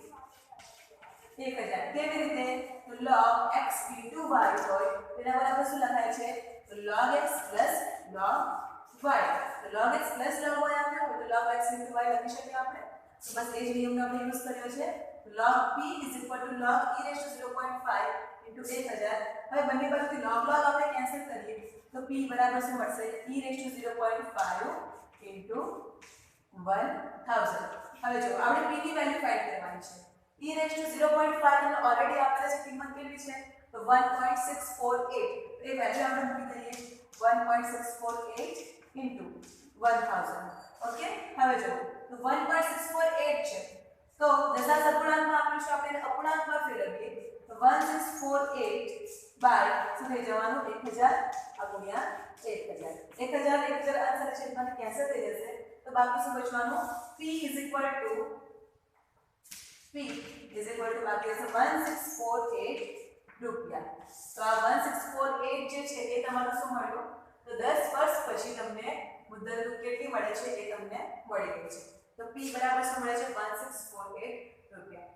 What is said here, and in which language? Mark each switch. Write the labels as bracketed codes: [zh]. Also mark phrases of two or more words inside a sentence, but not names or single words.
[gu] 1000 કેવી રીતે તો [en] log x into y [gu] હોય તેના બરાબર શું લખાય છે તો [en] log x plus log y [gu] તો [en] log x plus log y [gu] આપ્યો તો [en] log x into y [gu] લખી શકીએ આપણે તો બસ એ જ નિયમનો આપણે યુઝ કર્યો છે [en] log p is equal to log e raised to 0.5 into 1000 [gu] હવે બંને બાજુથી log આપણે કેન્સલ કરીએ તો p બરાબર શું મળશે [en] e raised to 0.5 into 1000 [gu] હવે જો આપણે p ની વેલ્યુ ફાઇન્ડ કરવાની છે [en] e raised to [gu] 0.5 ને ઓલરેડી આપેલા છે કિંમત કેટલી છે તો 1.648 એ વેલ્યુ આપણે મૂકી દઈએ 1.648 into 1000 ઓકે હવે જો તો 1.648 છે તો દશાંશ અપૂર્ણાંકમાં આપ્યું છે આપણે અપૂર્ણાંકમાં ફેરવીએ તો 1648 બાય શું થઈ જવાનું 1000 ગુણ્યા 1000 આન્સર છે મને કેન્સલ થઈ જશે તો બાકી શું બચવાનું [en] p is equal to [gu] બાકી હશે 1648 રૂપિયા તો આ 1648 જે છે એ તમારું શું મળ્યું તો 10 વર્ષ પછી તમને મુદ્દત કેટલી મળે છે એ તમને મળી ગઈ છે તો p બરાબર શું મળે છે 1648 રૂપિયા